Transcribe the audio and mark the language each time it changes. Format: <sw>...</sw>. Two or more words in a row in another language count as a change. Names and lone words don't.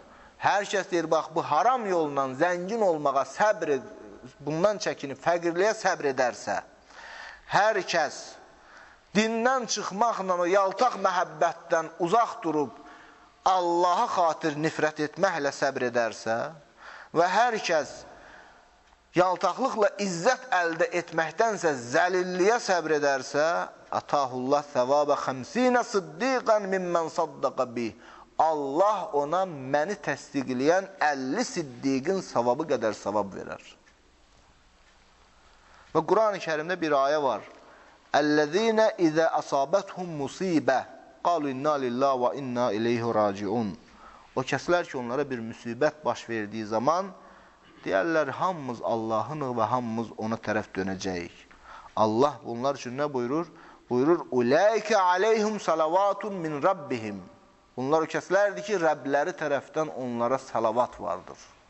<az>Hər kəs deyir, bax, bu haram yolla zəngin olmağa səbr, bundan çəkinib, fəqirliyə səbr edərsə, hər kəs dindən çıxmaqla o yaltaq məhəbbətdən uzaq durub, Allaha xatir nifrət etməklə səbr edərsə və hər kəs yaltaqlıqla izzət əldə etməkdənsə zəlilliyə səbr edərsə,</az> <ar>آتاه الله ثواب 50 صديقا ممن صدق به.</ar> <az>Allah ona məni təsdiqləyən 50 siddiqin savabı qədər savab verər. Və Quran-ı Kərimdə bir ayə var.</az> <ar>الذين إذا أصابتهم مصيبة قالوا إنا لله وإنا إليه راجعون.</ar> <az>O kəslər ki, onlara bir müsibət baş verdiyi zaman deyərlər, hamımız Allah'ınıq və hamımız ona tərəf dönəcəyik. Allah bunlar üçün nə buyurur? Buyurur,</az> <ar>أولئك عليهم صلوات من ربهم.</ar> <az>Bunlar o kəslərdir ki, Rəbləri tərəfdən onlara salavat vardır.</az>